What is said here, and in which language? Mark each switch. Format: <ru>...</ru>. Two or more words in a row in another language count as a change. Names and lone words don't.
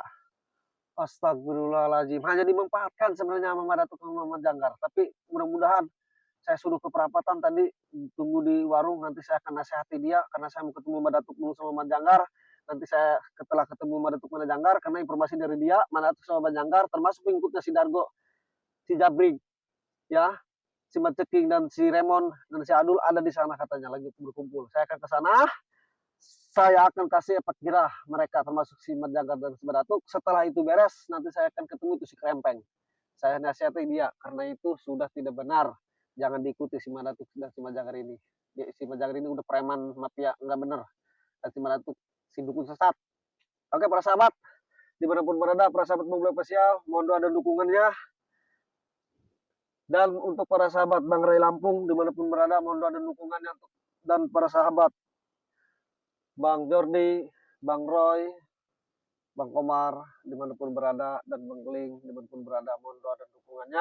<id>Astagfirullahaladzim. Hanya dimanfaatkan sebenarnya sama Madatuk sama Janggar. Tapi mudah-mudahan saya suruh ke perapatan tadi, tunggu di warung, nanti saya akan nasihati dia karena saya mau ketemu Madatuk dulu sama Janggar. Nanti saya setelah ketemu Madatuk sama Janggar, karena informasi dari dia, Madatuk sama Janggar termasuk pengikutnya si Dargo, si Jabring, ya, si Maceking dan si Remon dan si Adul ada di sana katanya lagi berkumpul. Saya akan ke sana. Saya akan kasih efek jerah mereka termasuk si Majagar dan si Madatuk. Setelah itu beres, nanti saya akan ketemu itu si Krempeng. Saya nasihati dia karena itu sudah tidak benar. Jangan diikuti si Madatuk dan si Majagar ini. Si Majagar ini udah preman mafia, nggak benar. Dan si Madatuk si dukun sesat. Oke para sahabat, dimanapun berada, para sahabat Bang Bule Official, mohon doa dan dukungannya. Dan untuk para sahabat Bang Ray Lampung, dimanapun berada, mohon doa dan dukungannya. Dan para sahabat Bang Jordi, Bang Roy, Bang Komar, dimanapun berada, dan Bang Keling, dimanapun berada, mohon doa dan dukungannya.</id>